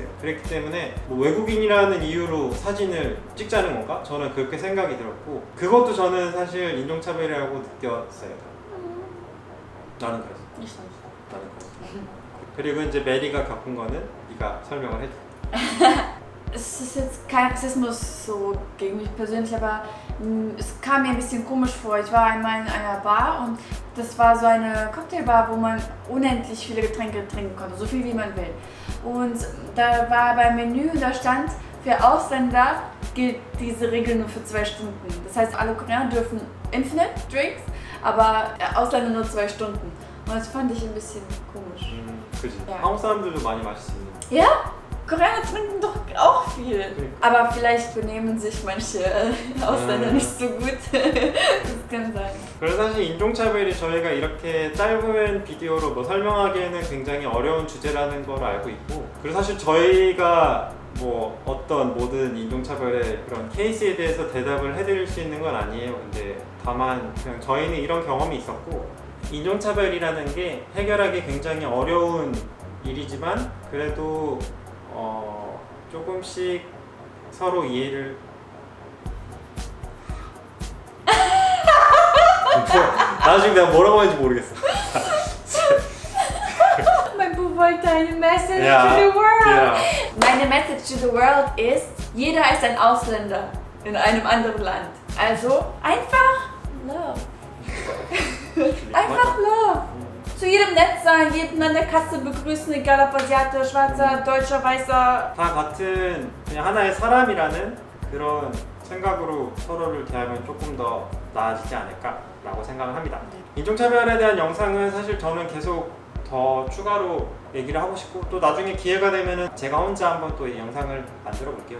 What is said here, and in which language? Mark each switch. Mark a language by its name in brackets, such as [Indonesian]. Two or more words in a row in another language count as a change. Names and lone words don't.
[Korean] 그렇기 때문에 뭐 외국인이라는 이유로 사진을 찍자는 건가? 저는 그렇게 생각이 들었고 그것도 저는 사실 인종차별이라고 느꼈어요. 나는 그랬어. 나는 그랬어. 그리고 이제 메리가 겪은 거는 네가 설명을 해줘. [German] Es ist jetzt kein Rassismus so gegen mich persönlich, aber es kam mir ein bisschen komisch vor. Ich war einmal in einer Bar und das war so eine Cocktailbar, wo man unendlich viele Getränke trinken konnte, so viel wie man will. Und da war beim Menü, da stand, für Ausländer gilt diese Regel nur für 2 Stunden. Das heißt, alle Koreaner dürfen infinite Drinks, aber Ausländer nur 2 Stunden. Und das fand ich ein bisschen komisch. [Korean] 그지. [German] Ja. [Korean] 한국 사람들도 많이 마실 수 있는. [German] Ja, Koreaner trinken doch auch viel. Aber vielleicht benehmen sich manche Ausländer nicht so gut. Das kann sein. [Korean] 그래서 사실 인종차별이 저희가 이렇게 짧은 비디오로 뭐 설명하기에는 굉장히 어려운 주제라는 걸 알고 있고 그리고 사실 저희가 뭐 어떤 모든 인종차별의 그런 케이스에 대해서 대답을 해드릴 수 있는 건 아니에요. 근데 다만 그냥 저희는 이런 경험이 있었고 인종차별이라는 게 해결하기 굉장히 어려운 일이지만 그래도 조금씩 서로 이해를 나 지금 내가 뭐라고 하는지 모르겠어. [German] Mein Buch wollte eine Message Ja, [English] to the world. [German] ja. Meine Message [English] to the world [German] ist, jeder ist ein Ausländer in einem anderen Land. Also einfach Love. Einfach Love. Zu jedem nett sein, jeden an der Kasse begrüßen, egal ob Asiate, Schwarzer, Deutscher, Weißer. [Korean] 다 같은 그냥 하나의 사람이라는 그런 생각으로 서로를 대하면 조금 더 나아지지 않을까라고 생각을 합니다. 인종차별에 대한 영상은 사실 저는 계속 더 추가로 얘기를 하고 싶고 또 나중에 기회가 되면은 제가 혼자 한번 또 이 영상을 만들어 볼게요.